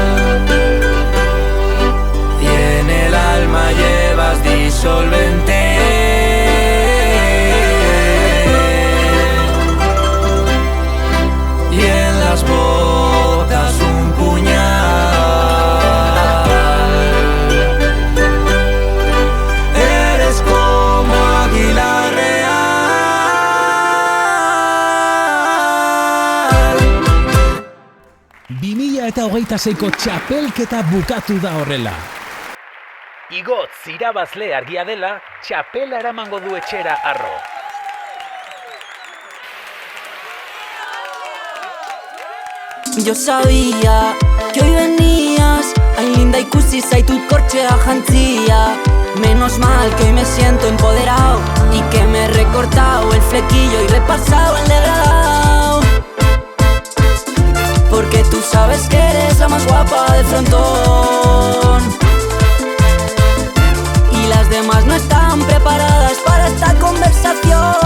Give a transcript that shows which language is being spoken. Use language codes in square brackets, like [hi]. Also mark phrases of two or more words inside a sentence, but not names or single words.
[es] Y en el alma llevas disolvente Y en las botas un puñal Eres como águila real [eu] 2026ko txapelketa bukatu da horrela. Igotz irabazle argia dela, txapela eramango du etxera harro. [es] Yo sabía que hoy venías [eu] Hain linda ikusi zaitut kortxea jantzia [es] Menos mal que me siento empoderado Y que me he recortado el flequillo Y repasado el degradado Porque tú sabes que eres la más guapa del frontón Y las demás no están preparadas para esta conversación